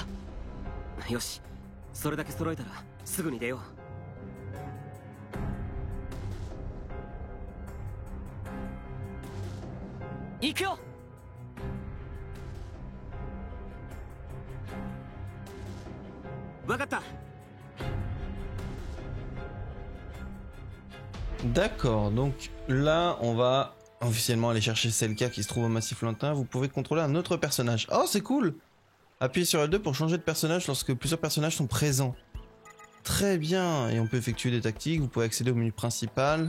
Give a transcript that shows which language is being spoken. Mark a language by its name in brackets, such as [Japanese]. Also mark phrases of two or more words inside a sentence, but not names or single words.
[Japanese] よし、それだけ揃えたらすぐに出よう。行くよ。分かった。 [French] D'accord, donc là on va officiellement aller chercher Selka qui se trouve au massif lointain. Vous pouvez contrôler un autre personnage. Oh c'est cool. Appuyez sur L2 pour changer de personnage lorsque plusieurs personnages sont présents. Très bien, et on peut effectuer des tactiques. Vous pouvez accéder au menu principal.